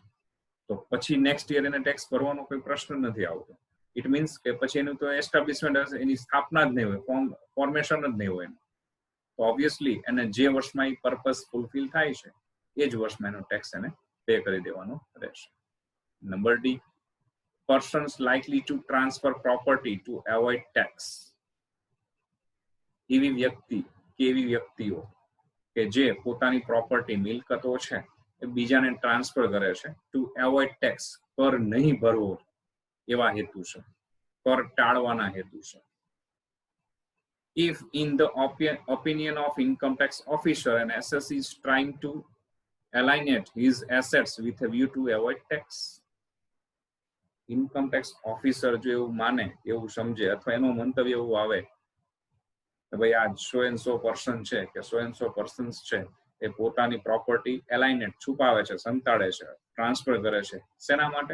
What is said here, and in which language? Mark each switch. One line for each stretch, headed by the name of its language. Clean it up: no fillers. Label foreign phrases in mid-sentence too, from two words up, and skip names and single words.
Gujarati: તો પછી નેક્સ્ટ યર એને ટેક્સ ભરવાનો કોઈ પ્રશ્ન નથી આવતો.
English: it means
Gujarati: કે પછી એનું તો એસ્ટાબ્લિશમેન્ટ હશે, એની સ્થાપના જ નહીં હોય, ફોર્મેશન જ નહીં હોય. તો ઓબ્વિયસલી એને જે વર્ષમાં એ પર્પઝ ફૂલફિલ થાય છે એ જ વર્ષમાં એનો ટેક્સ એને પે કરી દેવાનો રહેશે.
English: નંબર D, persons likely to transfer property to avoid tax.
Gujarati: એવી વ્યક્તિ કે એવી વ્યક્તિઓ કે જે પોતાની પ્રોપર્ટી મિલકતો છે એ બીજાને ટ્રાન્સફર કરે છે
English: to avoid tax,
Gujarati: કર નહીં ભરવો એવા હેતુ છે, કર ટાળવાના હેતુ છે.
English: If in the opinion of income tax officer an assessor is trying to alienate his assets with a view to avoid tax. income tax officer
Gujarati: જો એવું માને, એવું સમજે અથવા એનું મંતવ્ય એવું આવે કે ભાઈ આ 100 પર્સન છે કે 100 પર્સન્સ છે એ પોતાની પ્રોપર્ટી એલાઇનેટ છુપાવે છે, સંતાડે છે, ટ્રાન્સફર કરે છે, શેના માટે?